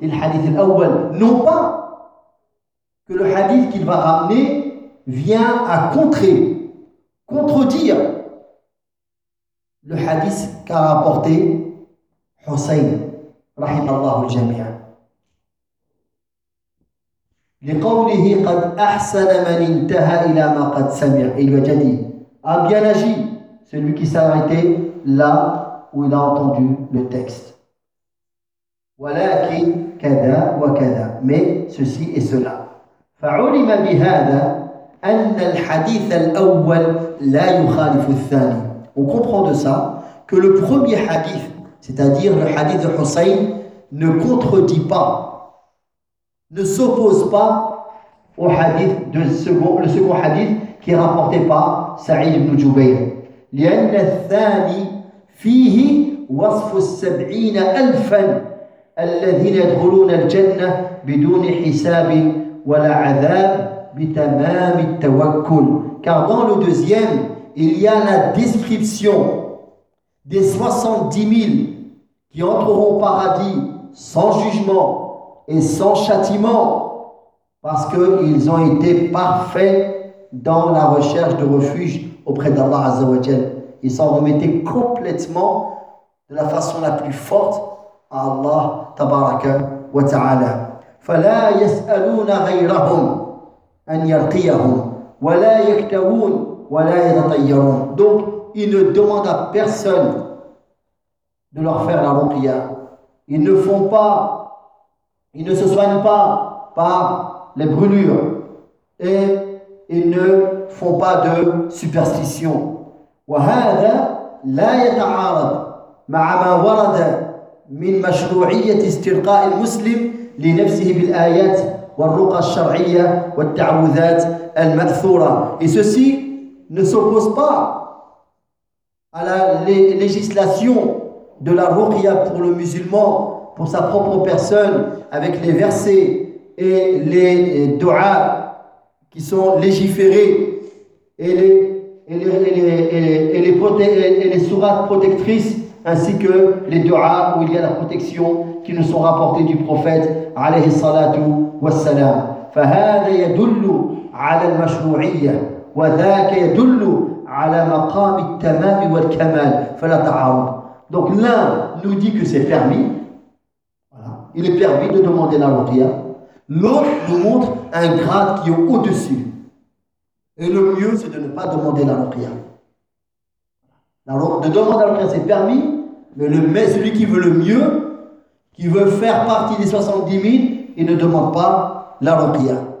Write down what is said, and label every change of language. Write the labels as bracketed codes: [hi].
[fr] le hadith الأول, non pas que le hadith qu'il va ramener vient à contredire le hadith qu'a rapporté Hussein rahimallahu al-jami'a [ar] لقوله قد أحسن من انتهى إلى ما قد سمع [fr] il lui a dit a bien agi celui qui s'est arrêté là où il a entendu le texte [ar] ولكن كذا وكذا [fr] mais ceci et cela [ar] فعلم بهذا أن الحديث الأول لا يخالف الثاني [fr] on comprend de ça que le premier hadith c'est-à-dire le hadith de Hussein ne contredit pas ne s'oppose pas au hadith de second le second hadith qui est rapporté par Saïd ibn Jubayr [ar] لأن الثاني فيه وصف السبعين ألفا الذين يدخلون الجنة بدون حساب ولا عذاب بتمام التوكل [fr] car dans le deuxième il y a la description des 70 000 qui entreront au paradis sans jugement et sans châtiment parce que ils ont été parfaits dans la recherche de refuge auprès d'Allah Azza wa Jal ils s'en remettaient complètement de la façon la plus forte [ar] الله تبارك وتعالى فلا يسألون غيرهم أن يرقيهم ولا يكتوون ولا يتطيرون [fr] donc ils ne demandent à personne de leur faire la ruqya ils ne font pas ils ne se soignent pas par les brûlures et ils ne font pas de superstition [ar] وهذا لا يتعارض مع ما ورد من مشروعية استرقاء المسلم لنفسه بالآيات والرقى الشرعية والتعوذات المذثورة [fr] et ceci ne s'oppose pas à la législation de la ruqya pour le musulman pour sa propre personne avec les versets et les du'as qui sont légiférés et les sourates protectrices ainsi que les du'as où il y a la protection qui nous sont rapportés du prophète alayhi salatu wassalam [ar] فهذا يدل على المشروعية وذاك يدل على مقام التمام والكمال فلا تعارض [fr] donc l'un nous dit que c'est permis voilà. il est permis de demander la ruqya l'autre nous montre un grade qui est au-dessus et le mieux c'est de ne pas demander la ruqya de demander la ruqya c'est permis Mais celui qui veut le mieux, qui veut faire partie des 70 000, il ne demande pas la ruqya.